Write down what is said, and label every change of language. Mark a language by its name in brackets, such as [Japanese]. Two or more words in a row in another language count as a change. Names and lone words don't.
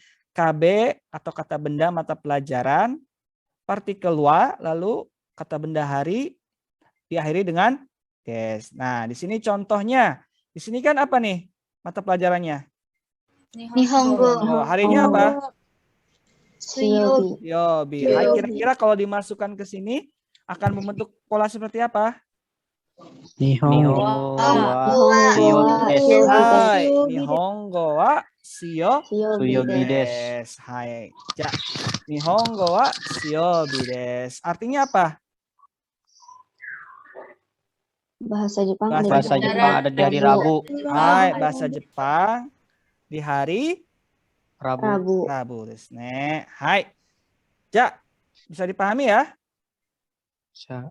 [Indonesian] KB atau kata benda mata pelajaran, partikel wa lalu kata benda hari diakhiri dengan des. Nah, di sini contohnya. Di sini kan apa nih mata pelajarannya? Nihongo. Harinya apa? Suyobi. Hai, kira-kira kalau dimasukkan ke sini akan membentuk pola seperti apa? Nihongo [Japanese] はい、日本語は水曜日です. はい。じゃ. 日本語は水曜日です. [Indonesian] Artinya apa? Bahasa Jepang ada Bahasa di Jepang ada di hari Rabu. Hai, bahasa Jepang di hari Rabu. Rabu [Japanese] ですね。はい。じゃ, [Indonesian] bisa dipahami ya? Bisa.